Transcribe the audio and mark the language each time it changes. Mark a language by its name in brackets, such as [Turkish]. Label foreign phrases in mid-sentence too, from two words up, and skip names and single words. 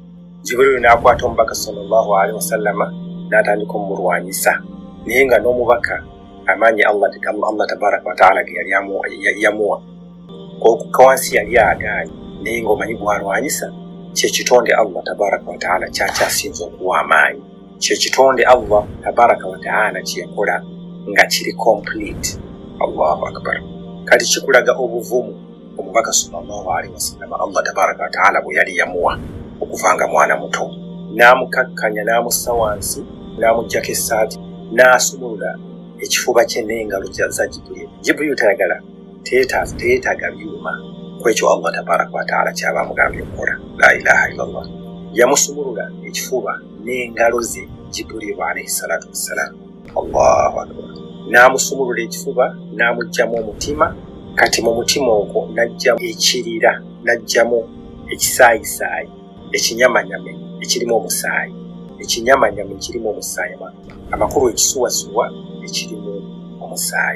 [Ganda] Jibril n'akwata omubaka [Arabic] صلى الله عليه وسلم [Ganda] n'atandika omulwanyisa, naye nga n'omubaka amaanyi [Arabic] الله تبارك وتعالى [Ganda] ge yali yamuwa okukka wansi yali agaanyi, naye ng'omanyi gwalwanyisa kyekitonde [Arabic] الله تبارك وتعالى [Ganda] kyakyasinza okuwa amaanyi. Kyekitonde [Arabic] الله تبارك وتعالى [Ganda] kyeyakola nga kiri complete. [Arabic] الله أكبر. [Ganda] Kati kikulaga obuvumu omubaka [Arabic] صلى الله عليه وسلم الله تبارك وتعالى [Ganda] bwe yali yamuwa okuvanga mwana muto, n'amukakkanya n'amussa wansi, n'amuggyako essaati, n'asumulula ekifuba kye n'engalo za Jibril. Jibril teyeetaaga byuma ku ekyo [Arabic] الله تبارك وتعالى [Ganda] kyaba amugambye okukola. [Arabic] لا إله إلا الله. [Ganda] Yamusumulula ekifuba n'engalo ze Jibril [Arabic] عليه الصلاة والسلام. الله أكبر. [Ganda] N'amusumulula ekifuba n'amuggyamu omutima. Kati mu mutima ogwo n'aggyamu ekirira, n'aggyamu ekisaayisaayi, ekinyamanyame ekirimu omusaayi, ekinyamanyame ekirimu omusaayi amakulu, ekisuwasuwa ekirimu omusaayi.